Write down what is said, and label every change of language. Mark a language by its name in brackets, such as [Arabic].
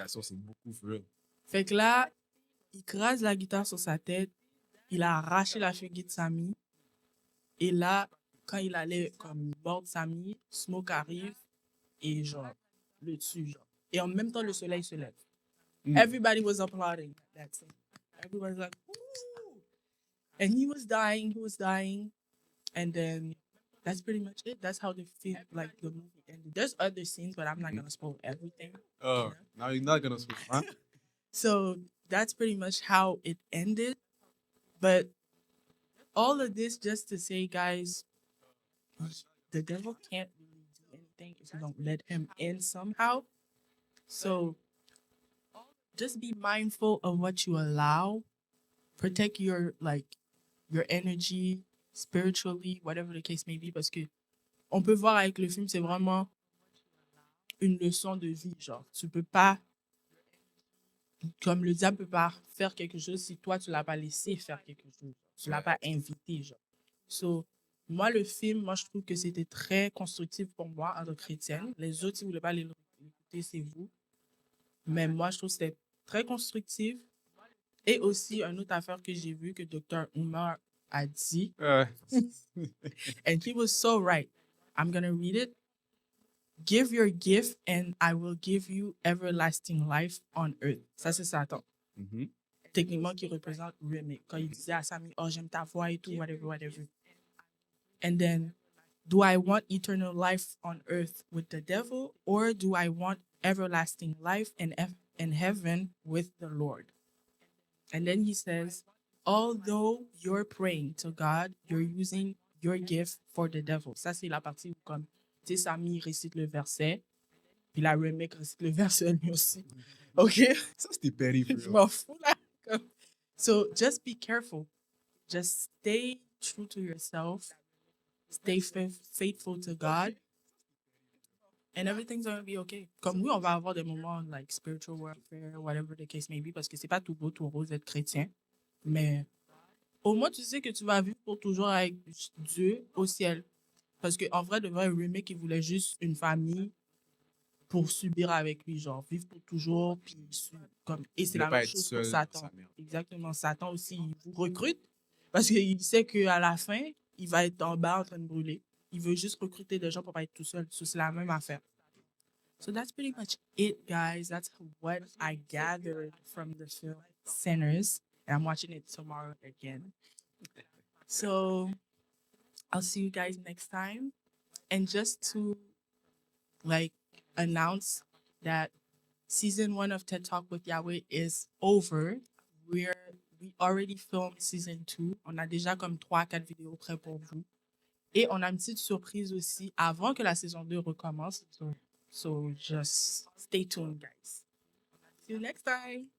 [French] C'est beaucoup, [English] for real. [French] Fait que là, il crase la guitare sur sa tête. Il a arraché la figuille de Samy. Et là, quand il allait comme bord Samy, Smoke arrive et genre, le tue, genre. Et en même temps, le soleil se lève. [English] Everybody was applauding that scene. Everybody was like, ooh! And he was dying. And then that's pretty much it. That's how the film, like the movie ended. There's other scenes, but I'm not gonna spoil everything. Oh, now you're not gonna spoil, huh? So that's pretty much how it ended. But all of this just to say, guys, the devil can't really do anything if you don't let him in somehow. So just be mindful of what you allow. Protect your energy spiritually, whatever the case may be, [French] parce que on peut voir avec le film, c'est vraiment une leçon de vie, genre. Tu peux pas, comme le diable peut pas faire quelque chose si toi, tu l'as pas laissé faire quelque chose. Tu l'as pas invité, genre. So, moi, le film, moi, je trouve que c'était très constructif pour moi, en tant que chrétienne. Les autres, si vous voulez pas l'écouter, c'est vous. Mais moi, je trouve que c'était très constructif. Et aussi, une autre affaire que j'ai vue que Dr. [English] Umar a dit, and he was so right. I'm going to read it. Give your gift and I will give you everlasting life on earth. [French] Ça, c'est Satan. Techniquement, qui représente Remy. Quand il disait à Samy, oh, j'aime ta voix et tout, whatever. [English] And then, do I want eternal life on earth with the devil, or do I want everlasting life in heaven with the Lord? And then he says, although you're praying to God, you're using your gift for the devil. [French] Ça, c'est la partie où, comme, tu sais, Samy récite le verset, puis la remake récite le verset lui aussi. OK? Ça, c'était périlleux. Je m'en fous, là. [English] So, just be careful. Just stay true to yourself. Stay faithful to God. And everything's going to be okay. [French] Comme oui, on va avoir des moments [English] like spiritual warfare, whatever the case may be, [French] parce que c'est pas tout beau, tout rose d'être chrétien. Mais au moins, tu sais que tu vas vivre pour toujours avec Dieu au ciel. Parce qu'en vrai, de vrai, Remake, il voulait juste une famille pour subir avec lui, genre vivre pour toujours. Puis, comme, et c'est la même chose pour Satan. Exactement. Satan aussi, il vous recrute parce qu'il sait qu'à la fin, il va être en bas en train de brûler. Il veut juste recruter des gens pour pas être tout seul. So, c'est la même affaire. [English] So that's pretty much it, guys. That's what I gathered from the film Sinners. And I'm watching it tomorrow again. So I'll see you guys next time. And just to announce that season 1 of TED Talk with Yahweh is over. We already filmed season 2. [French] On a déjà comme 3-4 vidéos prêtes pour vous. Et on a une petite surprise aussi avant que la saison 2 recommence. [English] So just stay tuned, guys. See you next time.